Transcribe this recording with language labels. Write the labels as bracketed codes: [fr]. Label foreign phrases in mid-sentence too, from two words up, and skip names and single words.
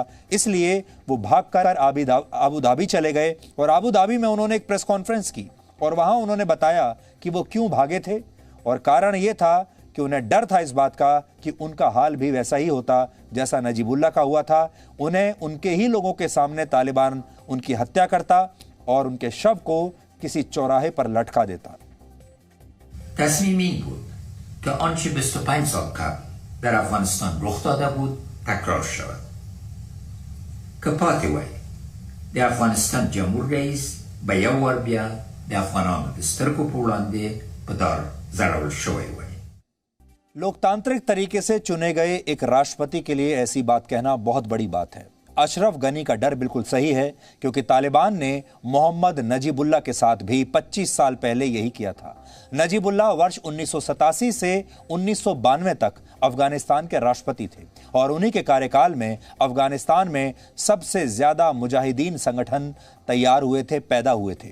[hi] इसलिए वो भागकर अबू धाबी चले गए और अबू धाबी में उन्होंने एक [en] press conference [hi] की और वहां उन्होंने बताया कि वो क्यों भागे थे। और कारण यह था कि उन्हें डर था इस बात का कि उनका हाल भी वैसा ही होता जैसा नजीबुल्लाह का हुआ था। उन्हें उनके ही लोगों के सामने तालिबान उनकी हत्या करता और उनके शव को किसी चौराहे पर लटका देता। [fa] تصمیم این بود که آنچه 25 سال قبل در افغانستان رخ داده بود تکرار شود. [ps] که پاتې وای د افغانستان جمهور رئیس به یو ور بیا د افغانانو د سترګو په وړاندې په دار ځړول شوی وای। [hi] लोकतांत्रिक तरीके से चुने गए एक राष्ट्रपति के लिए ऐसी बात कहना बहुत बड़ी बात है। अशरफ गनी का डर बिल्कुल सही है, क्योंकि तालिबान ने मोहम्मद नजीबुल्लाह के साथ भी 25 साल पहले यही किया था। नजीबुल्लाह वर्ष 1987 से 1992 तक अफगानिस्तान के राष्ट्रपति थे और उन्हीं के कार्यकाल में अफगानिस्तान में सबसे ज्यादा मुजाहिदीन संगठन तैयार हुए थे, पैदा हुए थे।